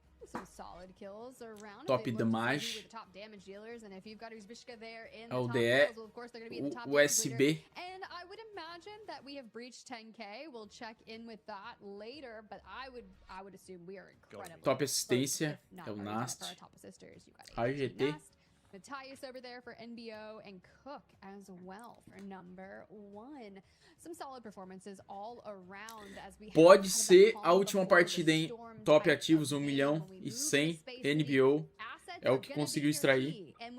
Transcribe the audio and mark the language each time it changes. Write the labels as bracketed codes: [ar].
[en] Some solid kills around. Top damage. Top damage dealers, and if you've got Uzbishka there in the top kills, well, of course they're going to be the top USB. And I would imagine that we have breached 10k. We'll check in with that later, but I would assume we are incredible. [pt] Top assistência é o Nast. AGT. [en] Matthias over there for NBO and Cook as well for number 1. Some solid performances all around as we [pt] Pode ser a última partida, hein? Top ativos 1.100.000 NBO é o que conseguiu extrair.